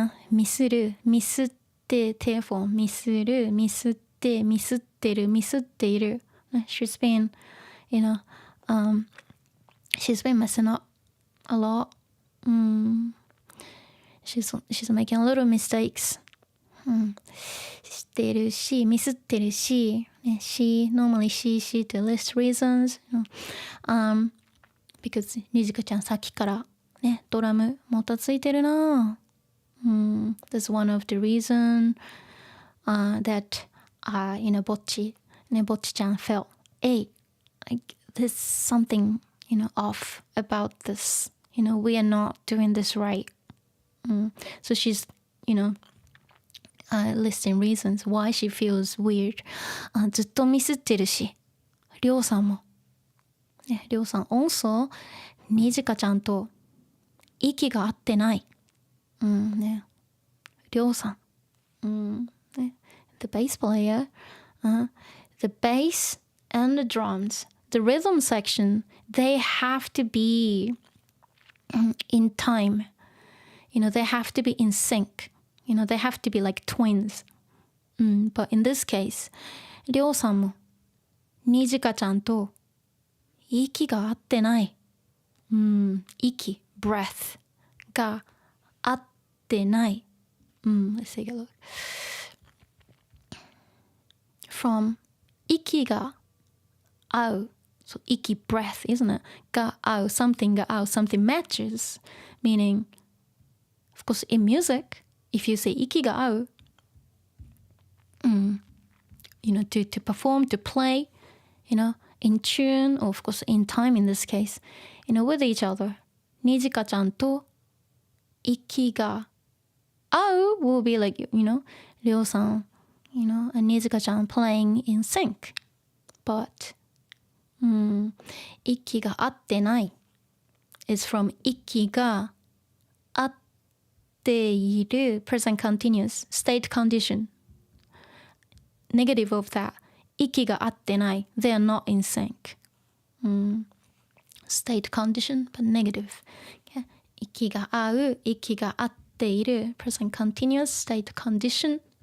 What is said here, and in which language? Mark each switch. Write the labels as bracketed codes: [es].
[ja] ミスる、ミスって、手フォン、ミスる、ミスって、ミスってる、ミスっている。 [en] She's been, she's been messing up a lot. She's making a lot of mistakes. [ja] してるし、ミスってるし、 [en] normally she to list reasons. [ja] Because にじかちゃんさっきからね、ドラムもたついてるな。 [en] That's one of the reason that Bocchi ちゃん felt, hey, like there's something, off about this. We are not doing this right. So she's, listing reasons why she feels weird. [ja] ずっとミスってるし、りょうさんも。ね、りょうさん [en] also [ja] にじかちゃんと息が合ってない。ね。りょうさん。ね。 [en] The bass player, the bass and the drums, the rhythm section, they have to be in time. They have to be in sync. They have to be like twins. But in this case, [ja] りょうさんもにじかちゃんと息が合ってない。息、 [en] breath [ja] が合ってない。 [en] Let's take a look. From [ja] 息が合う。 [en] So [ja] 息、 [en] breath, isn't it? [ja] が合う。 [en] Something [ja] が合う。 [en] Something matches. Meaning, of course, in music, if you say [ja] 息が合う, [en] to perform, to play, in tune, or of course in time in this case, with each other. [ja] にじかちゃんと息が合う [en] will be like, りょうさん, and にじかちゃん playing in sync. But, [ja] 息が合ってない [en] is from [ja] 息が合っている [en] present continuous state condition. Negative of that. [ja] 息が合ってない [en] they are not in sync. State condition, but negative. Okay? [ja] 息が合う、息が合っている [en] present continuous state condition.